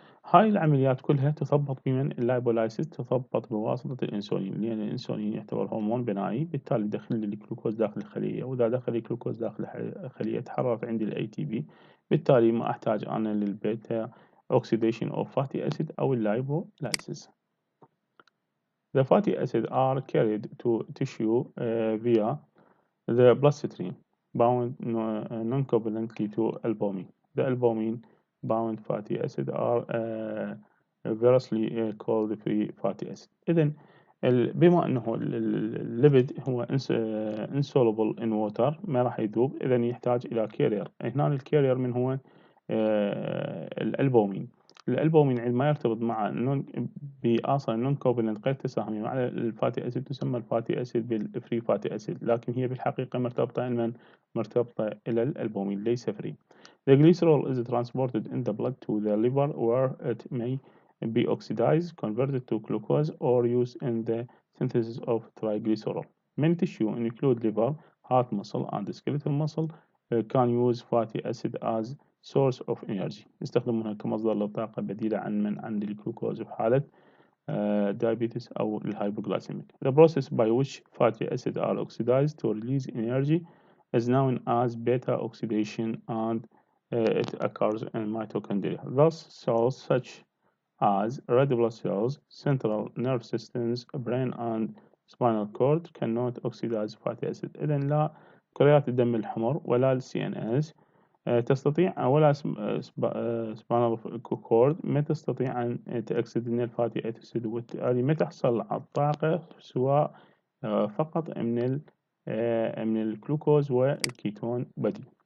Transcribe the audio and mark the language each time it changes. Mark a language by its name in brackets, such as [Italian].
[Arabic] هاي العمليات كلها تضبط بمن اللايبولايسيس، تضبط بواسطة الأنسولين، لأن الأنسولين يعتبر هرمون بنائي، بالتالي يدخل لي الجلوكوز داخل الخلية، وإذا دخل الجلوكوز داخل الخلية تحررت عندي ال ATP، بالتالي ما أحتاج أنا للبيتا أوكسيديشن أو فاتي أسيد أو اللايبولايسيس. [English] The fatty acids are carried to tissue via the bloodstream, bound non-covalently to albumin. The albumin-bound fatty acids are variously called free fatty acid. [Arabic] إذن بما أنه الليبيد هو [English] insoluble in water، [Arabic] ما راح يذوب، إذن يحتاج إلى كارير. هنا الكارير من هو الألبومين. الألبومين عندما يرتبط مع بأصلا نون كوفالنت غير تساهمي مع الفاتي أسيد تسمى الفاتي أسيد بالفري فاتي أسيد، لكن هي بالحقيقة مرتبطة إلى الألبومين ليس فري. [English] The glycerol is transported in the blood to the liver where it may be oxidized, converted to glucose, or used in the synthesis of triacylglycerol. Many tissues, include liver, heart muscle, and skeletal muscle, can use fatty acid as source of energy. [Arabic] يستخدمونها كمصدر للطاقة بديلة عن الجلوكوز في حالة diabetes أو الهايبوغلايسيميك. [English] The process by which fatty acids are oxidized to release energy is known as beta oxidation, and it occurs in mitochondria. Thus, cells such as red blood cells, central nervous systems, brain, and spinal cord cannot oxidize fatty acid. [Arabic] إذن لا كريات الدم الحمر ولا ال CNS تستطيع، ولا سبانال كورد ما تستطيع أن تأكسد الفاتي أسيد، وبالتالي ما تحصل على الطاقة سواء فقط من الجلوكوز والكيتون بديل.